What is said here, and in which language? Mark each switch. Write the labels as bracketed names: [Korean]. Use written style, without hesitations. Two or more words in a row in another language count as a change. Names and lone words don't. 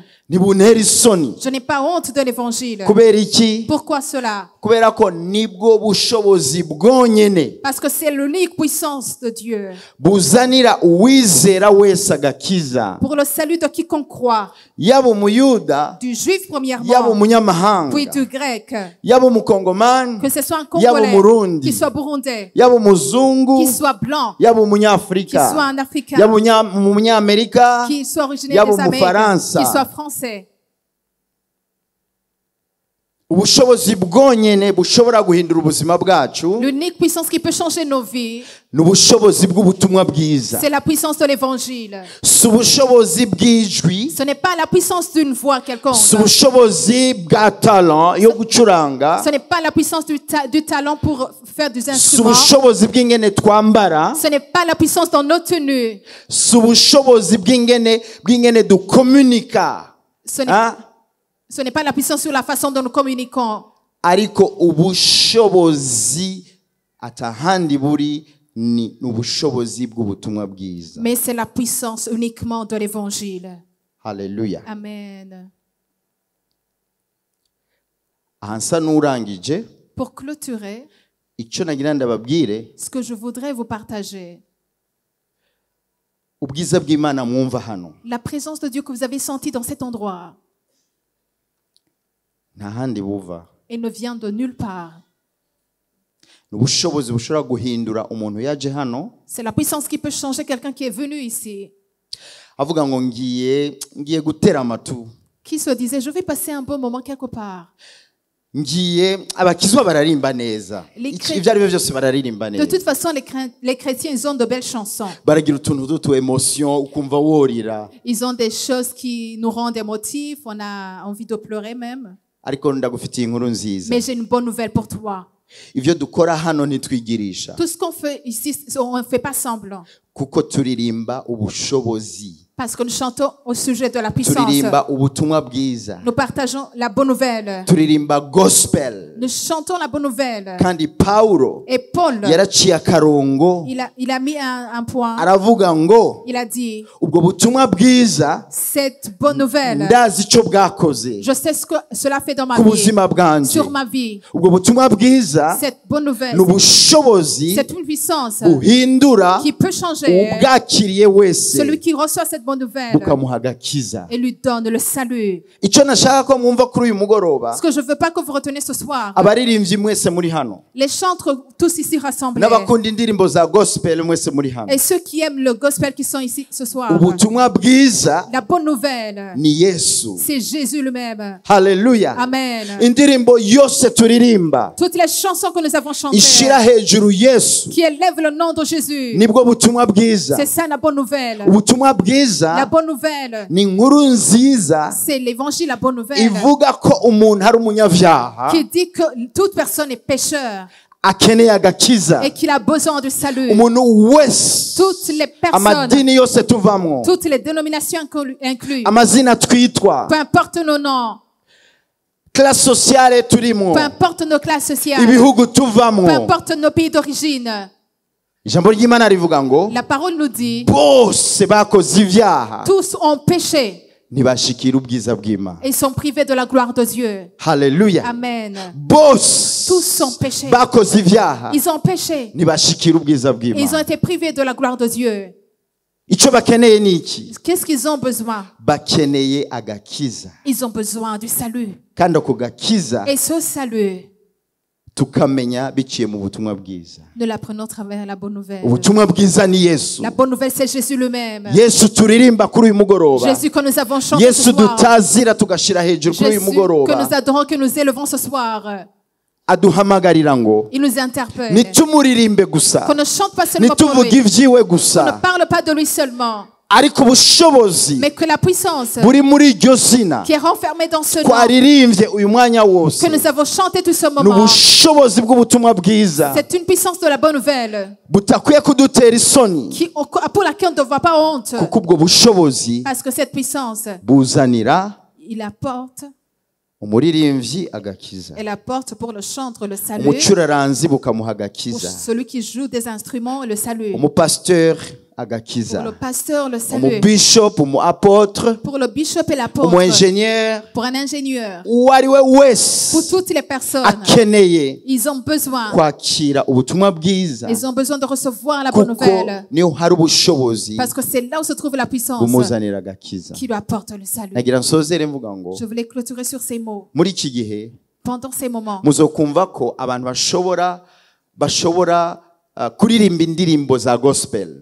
[Rundi] ntibuntera isoni. [French] je n'ai pas honte de l'évangile. [Rundi] Kubera iki? [French] Pourquoi cela? [Rundi] Kubera ko nibwo bushobozi bwonyene [French] Parce que c'est l'unique puissance de Dieu [Rundi] buzanira uwizera wese agakiza, [French] pour le salut de quiconque croit, [Rundi] yaba umuyuda [French] du juif [Rundi] yaba [French] premièrement, [Rundi] umunyamahanga [French] puis du grec, [Rundi] yaba umukongomani [French] que ce soit un [Rundi] yaba [French] Congolais, [Rundi] umurundi [French] qu'il soit burundais, [Rundi] yaba umuzungu [French] qu'il soit blanc, [Rundi] yaba [French] qu'il [Rundi] umunyafrika [French] soit un Africain, [Rundi] yaba umunyamerika [French] qu'il soit originaire [Rundi] yaba [French] des Amériques, [Rundi] umufaransa. [French] qu'il soit français. [Rundi] Ubushobozi bwonyene bushobora guhindura ubuzima bwacu [French] L'unique puissance qui peut changer nos vies, [Rundi] ni ubushobozi bw'ubutumwa bwiza, [French] c'est la puissance de l'évangile. [Rundi] si ubushobozi bw'ijwi, [French] Ce n'est pas la puissance d'une voix quelconque. [Rundi] si ubushobozi bwa talent yo gucuranga, [French] Ce n'est pas la puissance du talent pour faire des [Rundi] si [French] instruments. [Rundi] ubushobozi bw'ingene twambara, [French] Ce n'est pas la puissance dans nos tenues. [Rundi] si ubushobozi bw'ingene dukomunika, [French] Ce n'est pas la puissance sur la façon dont nous communiquons. [Rundi] ariko ubushobozi atahandi buri ni ubushobozi bw'ubutumwa bwiza. [French] Mais c'est la puissance uniquement de l'évangile. [Rundi] Haleluya. [French] Amen. [Rundi] Ahansa n'urangije [French] Pour clôturer, [Rundi] icyo nagira ndababwire, [French] ce que je voudrais vous partager, [Rundi] ubwiza bw'Imana mwumva hano [French] la présence de Dieu que vous avez sentie dans cet endroit, [Rundi] nta handi buva. [French] elle ne vient de nulle part. [Rundi] Ni ubushobozi bushobora guhindura umuntu yaje hano [French] C'est la puissance qui peut changer quelqu'un qui est venu ici, [Rundi] avuga ngo ngiye gutera amatu, [French] qui se disait, je vais passer un bon moment quelque part. [Rundi] abakizwa bararimba neza, [French] Les [Rundi] ibyo ari byo byose bararirimba [French] De [Rundi] neza, [French] toute façon, les chrétiens, ils ont de belles chansons. [Rundi] baragira utuntu dutu emotion ukumva worira, [French] Ils ont des choses qui nous rendent émotifs, on a envie de pleurer même. [Rundi] ariko ndagufitiye inkuru nziza. [French] Mais j'ai une bonne nouvelle pour toi. [Rundi] Ivyo dukora hano ntitwigirisha, [French] Tout ce qu'on fait ici, on ne fait pas semblant. [Rundi] kuko turirimba ubushobozi [French] Parce que nous chantons au sujet de la puissance. [Rundi] turirimba ubutumwa bwiza, [French] Nous partageons la bonne nouvelle. [Rundi] turirimba gospel. [French] Nous chantons la bonne nouvelle. [Rundi] Kandi Paulo [French] Et Paul, [Rundi] yaraciye akarongo [French] il a mis un point. [Rundi] aravuga ngo [French] Il a dit, [Rundi] ubwo butumwa bwiza [French] cette bonne nouvelle, [Rundi] ndazi icyo bwakoze [French] je sais ce que cela fait dans ma [Rundi] ku [French] vie, [Rundi] buzima bwanje. [French] sur ma vie. [Rundi] Ubwo butumwa bwiza [French] Cette bonne nouvelle, [Rundi] ni ubushobozi [French] c'est une puissance [Rundi] buhindura [French] qui peut changer [Rundi] ubwakiriye wese [French] celui qui reçoit cette bonne nouvelle [Rundi] bukamuha agakiza. [French] et lui donne le salut. [Rundi] Icyo nashaka ko mwumva kuri uyu mugoroba, [French] Ce que je veux pas que vous reteniez ce soir, [Rundi] abaririmbyi mwese muri hano [French] les chantres tous ici rassemblés [Rundi] n'abakunda indirimbo za gospel mwese muri hano, [French] et ceux qui aiment le gospel qui sont ici ce soir, [Rundi] ubutumwa bwiza [French] la bonne nouvelle, [Rundi] ni Yesu. [French] c'est Jésus lui-même. [Rundi] Haleluya. [French] Amen. [Rundi] Indirimbo yose turirimba [French] Toutes les chansons que nous avons chantées [Rundi] ishira hejuru Yesu [French] qui élèvent le nom de Jésus, [Rundi] nibwo butumwa bwiza. [French] c'est ça la bonne nouvelle. [Rundi] Ubutumwa [French] La [Rundi] bwiza [French] bonne nouvelle, [Rundi] ni inkuru nziza [French] c'est l'évangile, la bonne nouvelle, [Rundi] ivuga ko umuntu ari umunyavyaha [French] qui dit que toute personne est pécheur [Rundi] akeneye agakiza. [French] et qu'il a besoin du salut. [Rundi] Umuntu wese, [French] Toutes les personnes, [Rundi] amadini yose tuvamwo, [French] toutes les dénominations incluses, [Rundi] amazina twitwa, [French] peu importe nos noms, classe sociale [Rundi] turimo, [French] peu importe nos classes sociales, [Rundi] ibihugu [French] peu [Rundi] tuvamwo, [French] importe nos pays d'origine, [Rundi] ijambo ry'Imana rivuga ngo [French] la parole nous dit, [Rundi] bose bakoze ivyaha [French] tous ont péché [Rundi] ntibashikira ubwiza bw'Imana. [French] et sont privés de la gloire de Dieu. [Rundi] Haleluya. [French] Amen. [Rundi] Bose [French] Tous ont péché. [Rundi] bakoze ivyaha [French] Ils ont péché. [Rundi] ntibashikira ubwiza [French] Ils ont [Rundi] bw'Imana. [French] été privés de la gloire de Dieu. [Rundi] Icyo bakeneye ni iki? [French] Qu'est-ce qu'ils ont besoin? [Rundi] Bakeneye agakiza, [French] Ils ont besoin du salut. [Rundi] kandi ako gakiza [French] Et ce salut, [Rundi] tukamenya biciye mu butumwa bwiza. [French] nous l'apprenons à travers la bonne nouvelle. [Rundi] Ubutumwa bwiza ni Yesu. [French] La bonne nouvelle, c'est Jésus lui-même. [Rundi] Yesu turirimba kuri uyu mugoroba, [French] Jésus que nous avons chanté ce [Rundi] Yesu [French] soir. [Rundi] dutazira tugashira hejuru kuri uyu [French] Jésus que [Rundi] mugoroba, [French] nous adorons, que nous élevons ce soir. [Rundi] aduhamagarira ngo [French] Il nous interpelle. [Rundi] nitumuririmbe gusa, [French] Qu'on ne chante pas seulement pour [Rundi] nituvuge [French] lui. [Rundi] ivyiwe [French] On ne [Rundi] gusa, [French] parle pas de lui seulement. [Rundi] ariko ubushobozi [French] Mais que la puissance [Rundi] buri muri iryo zina [French] qui est renfermée dans ce nom, [Rundi] twaririmbye uyu mwanya wose [French] que nous avons chanté tout ce [Rundi] ni [French] moment, [Rundi] ubushobozi bw'ubutumwa bwiza [French] c'est une puissance de la bonne nouvelle [Rundi] butakwiye kudutera isoni, [French] pour laquelle on ne doit pas honte. [Rundi] kuko ubwo bushobozi [French] Parce que cette puissance, [Rundi] buzanira [French] il apporte, [Rundi] umuririmbyi agakiza, [French] elle apporte pour le chantre le salut, [Rundi] umucuraranzi bukamuha [French] pour [Rundi] agakiza, [French] celui qui joue des instruments le salut, [Rundi] umupasiteur [French] pour [Rundi] agakiza, [French] le pasteur le salut, [Rundi] umubishop, umuapotre, [French] pour le bishop et l'apôtre, [Rundi] umuengineer, [French] pour un ingénieur, [Rundi] uwo ari we [French] pour [Rundi] wese [French] toutes les personnes. [Rundi] akeneye [French] Ils ont besoin, [Rundi] kwakira ubutumwa bwiza, [French] ils ont besoin de recevoir la bonne [Rundi] kuko [French] nouvelle, [Rundi] niho hari ubushobozi [French] parce que c'est là où se trouve la puissance [Rundi] bumuzanira agakiza. [French] qui lui apporte le salut. [Rundi] nagira nsozere mvuga ngo [French] Je voulais clôturer sur ces mots. [Rundi] muri iki gihe [French] Pendant ces moments, [Rundi] muzokumva ko abantu bashobora kuririmba indirimbo za gospel,